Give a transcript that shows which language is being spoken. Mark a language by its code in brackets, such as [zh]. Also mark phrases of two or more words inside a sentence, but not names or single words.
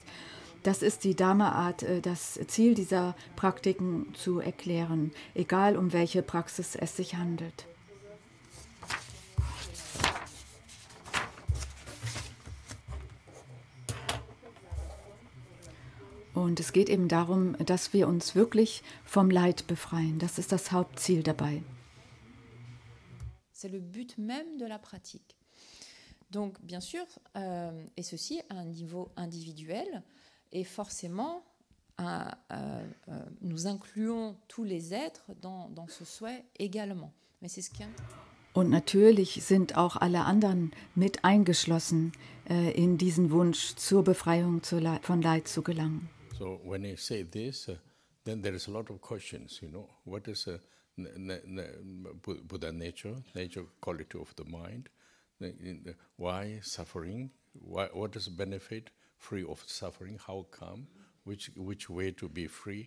[de] Das ist die Dharma-Art, das Ziel dieser Praktiken zu erklären, egal um welche Praxis es sich handelt. Und es geht eben darum, dass wir uns wirklich vom Leid befreien. Das ist das Hauptziel dabei. [fr] C'est le but même de la pratique. Donc, bien sûr, et ceci à un niveau individuel, et forcément, nous incluons tous les êtres dans ce souhait également. Mais c'est ce qui est... [de] Und natürlich sind auch alle anderen mit eingeschlossen in diesen Wunsch, zur Befreiung von Leid zu gelangen. [en] So when I say this, then there is a lot of questions, you know. What is Buddha nature quality of the mind? Why suffering? What is benefit free of suffering? How come? Which way to be free?